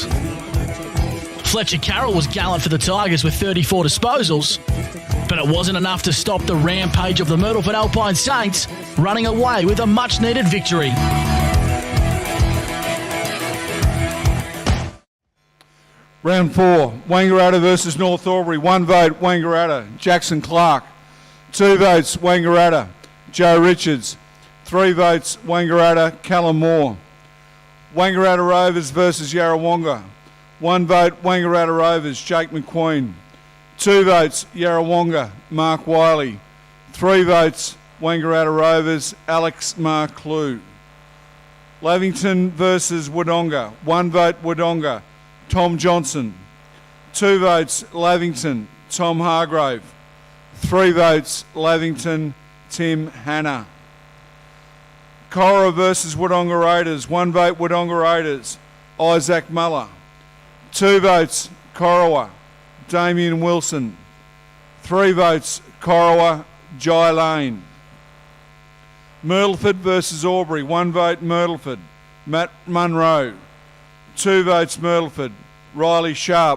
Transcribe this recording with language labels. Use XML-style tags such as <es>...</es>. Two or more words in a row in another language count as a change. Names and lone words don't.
<en>Fletcher Carroll was gallant for the Tigers with 34 disposals, but it wasn't enough to stop the rampage of the Myrtleford Alpine Saints, running away with a much-needed victory. Round 4, Wangaratta versus North Albury. 1 vote, Wangaratta, Jackson Clark. 2 votes, Wangaratta, Joe Richards. 3 votes, Wangaratta, Callum Moore. Wangaratta Rovers versus Yarrawonga. 1 vote, Wangaratta Rovers, Jake McQueen. 2 votes, Yarrawonga, Mark Wiley. 3 votes, Wangaratta Rovers, Alex Marklew. Lavington versus Wodonga. 1 vote, Wodonga, Tom Johnson. 2 votes, Lavington, Tom Hargrave. 3 votes, Lavington, Tim Hanna. Cora versus Wodonga Raiders. 1 vote, Wodonga Raiders, Isaac Muller. 2 votes, Corowa, Damien Wilson. 3 votes, Corowa, Jai Lane. Myrtleford versus Albury. 1 vote, Myrtleford, Matt Munro. 2 votes, Myrtleford, Riley Sharp.</en>